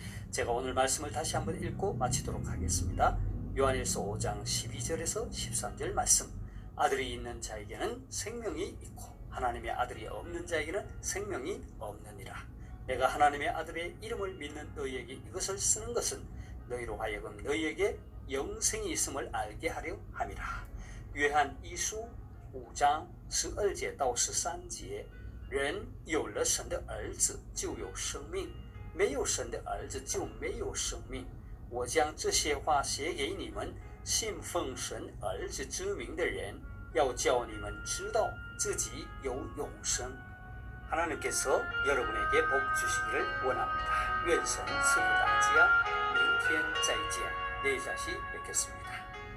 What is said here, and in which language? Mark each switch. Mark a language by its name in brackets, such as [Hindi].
[Korean] 제가 오늘 말씀을 다시 한번 읽고 마치도록 하겠습니다. 요한일서 5장 12절에서 13절 말씀. 아들이 있는 자에게는 생명이 있고 하나님의 아들이 없는 자에게는 생명이 없느니라. 내가 하나님의 아들의 이름을 믿는 너희에게 이것을 쓰는 것은 너희로 하여금 너희에게 영생이 있음을 알게 하려 함이라. [Chinese] 约翰一书5章12节到13节，人有了神的儿子就有生命，没有神的儿子就没有生命。我将这些话写给你们信奉神儿子之名的人，要叫你们知道自己有永生。 [Korean] 하나님께서 여러분에게 복 주시기를 원합니다. [Chinese] 愿神赐福大家。明天再见。 [Korean] 내일 다시 뵙겠습니다.